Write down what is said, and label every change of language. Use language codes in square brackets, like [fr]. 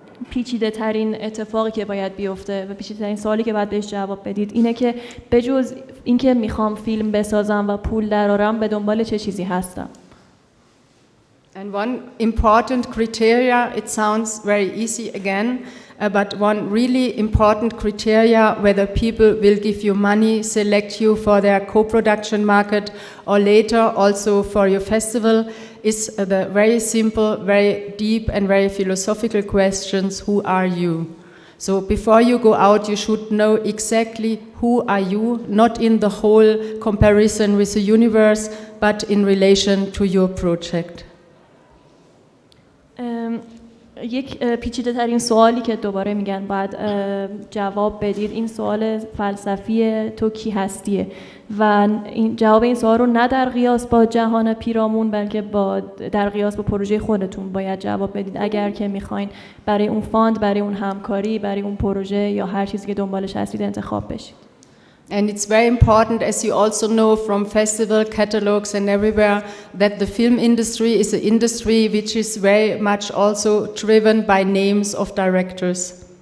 [fa] پیچیده ترین اتفاقی که باید بیفته و پیچیده ترین سوالی که باید بهش جواب بدید اینه که بجز اینکه میخوام فیلم بسازم و پول درارم به دنبال چه چیزی هستم. [en] And one important criteria, it sounds very easy again, but one really important criteria whether people will give you money, select you for their co-production market, or later also for your festival, is the very simple, very deep and very philosophical questions, who are you? So before you go out, you should know exactly who are you, not in the whole comparison with the universe, but in relation to your project. [fa] یک پیچیده ترین سوالی که دوباره میگن باید جواب بدید این سوال فلسفی تو کی هستیه و این جواب این سوال رو نه در قیاس با جهان پیرامون بلکه در قیاس با پروژه خودتون باید جواب بدید اگر که میخواین برای اون فاند، برای اون همکاری، برای اون پروژه یا هر چیزی که دنبالش هستید انتخاب بشید. [en] And it's very important, as you also know from festival catalogs and everywhere, that the film industry is an industry which is very much also driven by names of directors.